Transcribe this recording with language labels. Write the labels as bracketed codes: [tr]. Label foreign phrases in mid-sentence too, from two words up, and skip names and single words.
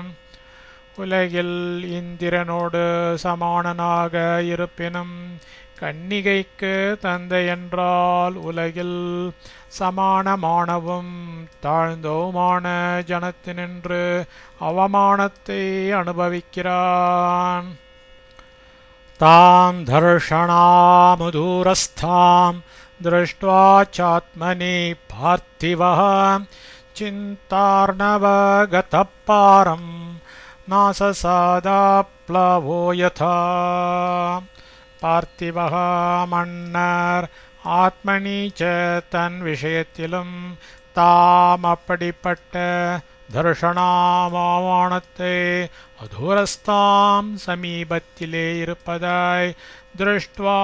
[ta] உலகில் இந்திரனோடு சமானனாக இருப்பினும் கன்னிகைக்கு தந்தை என்றால் உலகில் சமானமானவும் தாழ்ந்தவுமான ஜனத்தினின்று அவமானத்தை அனுபவிக்கிறான். [sa] तां दर्शनामदूरस्थां दृष्ट्वा चात्मनि पार्थिवः चिन्तार्णवगतः पारं नाससादाप्लवो यथा. [ta] பார்த்திவக மன்னர் [sa] आत्मनि च [ta] தன் விஷயத்திலும் தாம் அப்படிப்பட்ட தர்ஷனாமானத்தை அதூரஸ்தாம் சமீபத்திலே இருப்பதாய் திருஷ்டுவா